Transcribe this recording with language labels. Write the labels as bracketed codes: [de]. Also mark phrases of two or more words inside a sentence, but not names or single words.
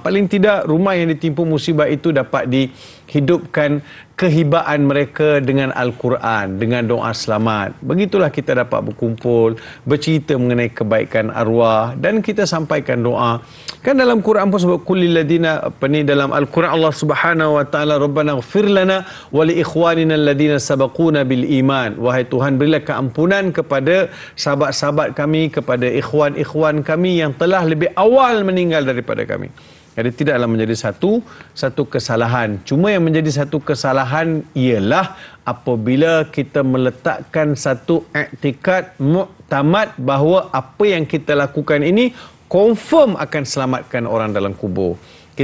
[ms] Paling tidak rumah yang ditimpa musibah itu dapat dihidupkan kehibaan mereka dengan Al-Quran, dengan doa selamat. Begitulah kita dapat berkumpul, bercerita mengenai kebaikan arwah dan kita sampaikan doa. Kan dalam Quran pun sebut [ar] قل للذين [ms] dalam Al-Quran [ar] الله سبحانه وتعالى, ربنا اغفر لنا ولإخواننا الذين سبقونا بالإيمان. [ms] Wahai Tuhan, berilah keampunan kepada sahabat-sahabat kami, kepada ikhwan-ikhwan kami yang telah lebih awal meninggal daripada kami. Jadi tidaklah menjadi satu kesalahan. Cuma yang menjadi satu kesalahan ialah apabila kita meletakkan satu iktikad muktamad bahawa apa yang kita lakukan ini confirm akan selamatkan orang dalam kubur.